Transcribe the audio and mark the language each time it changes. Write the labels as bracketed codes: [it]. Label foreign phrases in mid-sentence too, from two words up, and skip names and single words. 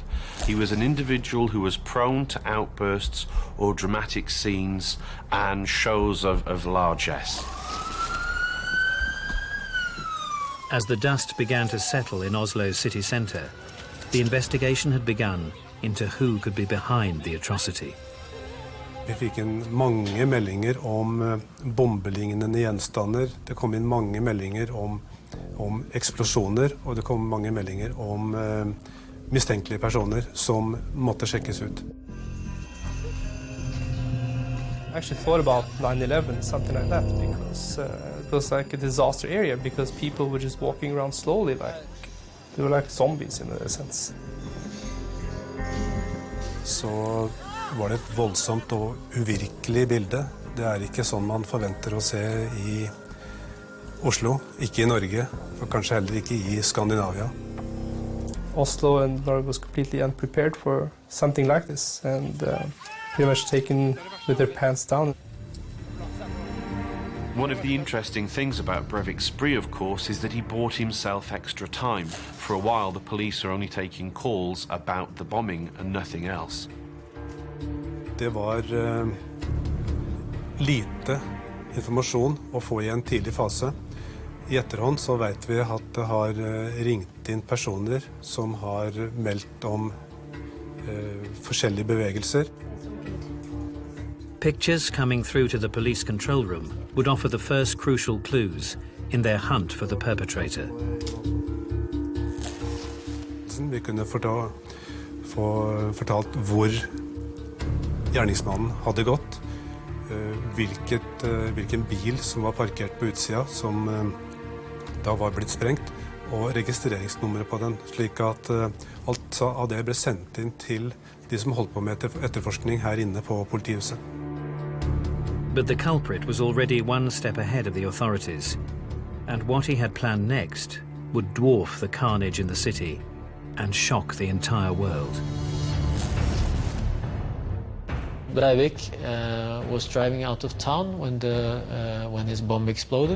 [en] He was an individual who was prone to outbursts or dramatic scenes and shows of largesse. As the dust began to settle in Oslo's city centre, the investigation had begun into who could be behind the atrocity. [no] Vi fikk inn mange meldinger om bombelignende gjenstander. Det kom inn mange meldinger om om eksplosjoner, og det kom mange meldinger om mistenkelige personer som måtte sjekkes ut. [en] I actually thought about 9/11, something like that, because it was like a disaster area, because people were just walking around slowly, like they were like zombies in a sense. [no] Så var det et voldsomt og uvirkelig bilde. Det er ikke sånn man forventer å se i Oslo, ikke i Norge, og kanskje heller ikke i Skandinavia. [en] Oslo and Norway was completely unprepared for something like this, and pretty much taken with their pants down. One of the interesting things about Breivik's spree, of course, is that he bought himself extra time. For a while, the police are only taking calls about the bombing and nothing else. [no] Det var lite informasjon å få i en tidlig fase. I etterhånd så vet vi at det har ringt inn personer som har meldt om forskjellige bevegelser. [en] Pictures coming through to the police control room would offer the first crucial clues in their hunt for the perpetrator. [no] Vi kunne få fortalt hvor gjerningsmannen hadde gått, hvilken bil som var parkert på utsida, som da var blitt sprengt, og registreringsnummeret på den, slik at alt av det ble sendt inn til de som holdt på med etterforskning her inne på politihuset. [en] But the culprit was already one step ahead of the authorities, and what he had planned next would dwarf the carnage in the city and shock the entire world. Breivik was driving out of town when his bomb exploded.